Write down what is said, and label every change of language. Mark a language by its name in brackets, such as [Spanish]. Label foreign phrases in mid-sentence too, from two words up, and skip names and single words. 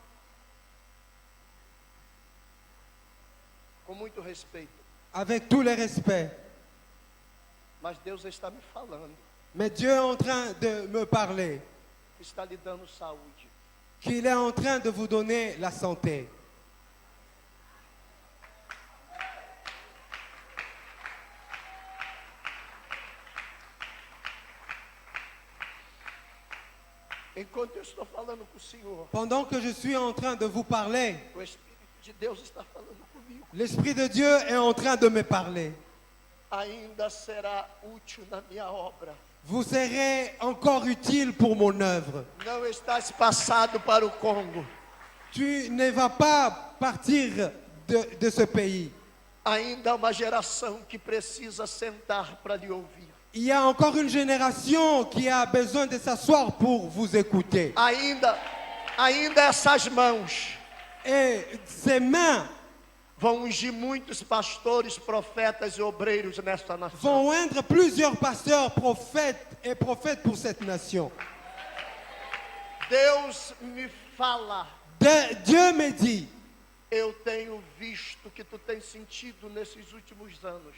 [Portuguese] com muito respeito, [French] avec tous les respects, [Portuguese] mas Deus está me falando [French] mais Dieu est en train de me parler, [Portuguese] que está lhe dando saúde. [French] qu'il est en train de vous donner la santé. [Portuguese] Enquanto eu estou falando com o Senhor, [French] Pendant que je suis en train de vous parler, [Portuguese] o Espírito de Deus está falando comigo. [French] l'Esprit de Dieu est en train de me parler. [Portuguese] Ainda será útil na minha obra. [French] Vous serez encore utile pour mon œuvre. [Portuguese] Não estás passado para o Congo. [French] Tu ne vas pas partir de ce pays. [Portuguese] Ainda há uma geração que precisa sentar para lhe ouvir. [French] Il y a encore une génération qui a besoin de s'asseoir pour vous écouter. [Portuguese] Ainda essas mãos [French] Et ces mains [Portuguese] vão ungir muitos pastores, profetas e obreiros nesta nação. [French] vont oindre plusieurs pasteurs, prophètes et prophètes pour cette nation. [Portuguese] Deus me fala. [French] Dieu me dit, [Portuguese] Eu tenho visto que tu tens sentido nesses últimos anos.